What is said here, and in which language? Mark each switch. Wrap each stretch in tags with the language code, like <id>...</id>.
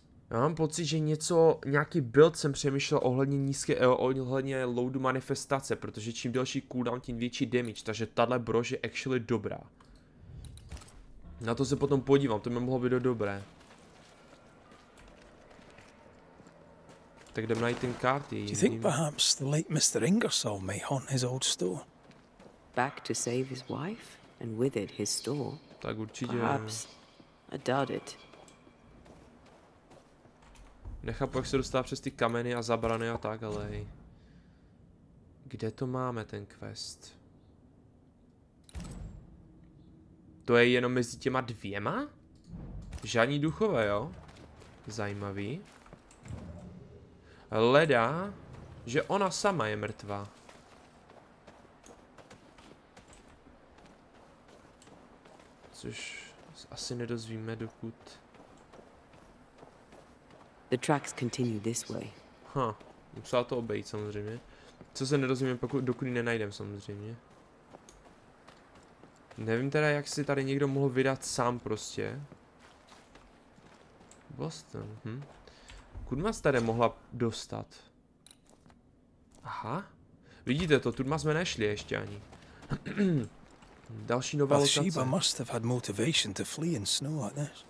<cs>Já mám pocit, že nějaký build jsem přemýšlel ohledně loadu manifestace, protože čím delší cooldown, tím větší damage, takže tahle brož je actually dobrá. Na to se potom podívám, to by mohlo být dobré. Tak jdem najít ten karty.</cs> <en>Do you think perhaps the late Mr. Ingersoll may haunt his old store? Back to save his wife, and with it his store?</en> <cs>Tak určitě.</cs> <en>Perhaps. I doubt it.</en> <cs>Nechápu, jak se dostává přes ty kameny a zabrany a tak, ale hej. Kde to máme, ten quest? To je jenom mezi těma dvěma? Žádní duchové, jo? Zajímavý. Leda, že ona sama je mrtvá. Což asi nedozvíme, dokud...</cs> <en>The tracks continue this way.</en> <cs>Musela to obejít samozřejmě. Co se nedozvíme, dokud ji nenajdem samozřejmě. Nevím teda, jak si tady někdo mohl vydat sám prostě. Boston, Kudma tady mohla dostat. Aha. Vidíte to, tudy jsme nešli ještě ani. Další nová lokace.</cs> <en>Bathsheba must have had motivation to flee in snow like this.</en>